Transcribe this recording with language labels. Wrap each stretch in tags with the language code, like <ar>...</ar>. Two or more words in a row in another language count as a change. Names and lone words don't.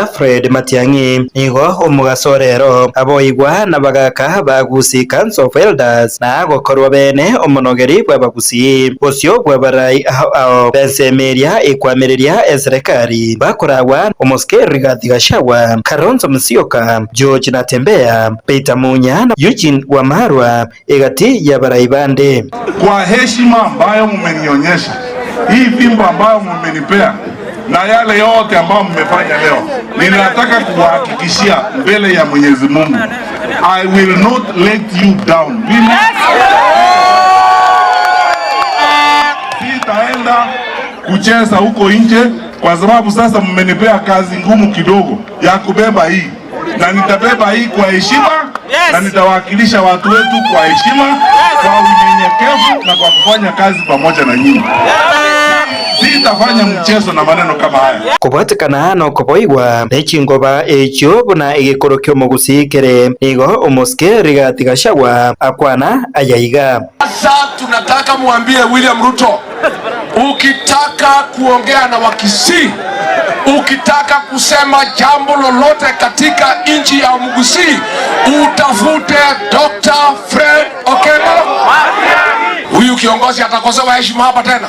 <guz>Fred Matiang'i nigo omugasorero aboigwa na bagaka bagusi</guz> <en>Council of Elders</en> <guz>na gokorwa bene omunogeri bw'abagusi bosyo bw'abarai aho bensemeria ekwamereria eserikali bakoragwa omusike Rigathi Gachagua Kalonzo Musyoka George Natembeya Peter Munya na Eugene Wamalwa egati ya barai bande.</guz> <sw>Kwa heshima ambayo mmenionyesha, hii fimbo ambayo mmenipea na yale yote ambayo mmefanya leo, ninataka kuhakikishia mbele ya Mwenyezi Mungu,</sw> <en>I will not let you down.</en> <sw>Sitaenda kucheza huko nje kwa sababu sasa mmenipea kazi ngumu kidogo ya kubeba hii, na nitabeba hii kwa heshima. Na nitawakilisha watu wetu kwa heshima, kwa unyenyekevu na kwa kufanya kazi pamoja na nyinyi. sitafanya mchezo na maneno kama haya.</sw> <guz>Kubatikana no kuboigwa nechingoba echo buna igikorokyo mugusikere nigo umuske Rigathi Gachagua akwana ayaiga.</guz> <sw>Sasa tunataka muambie William Ruto, ukitaka kuongea na Wakisii, ukitaka kusema jambo lolote katika nchi ya Mugusii, utafute Dr. Fred Okengo. Huyu kiongozi atakosewa heshima hapa tena?</sw>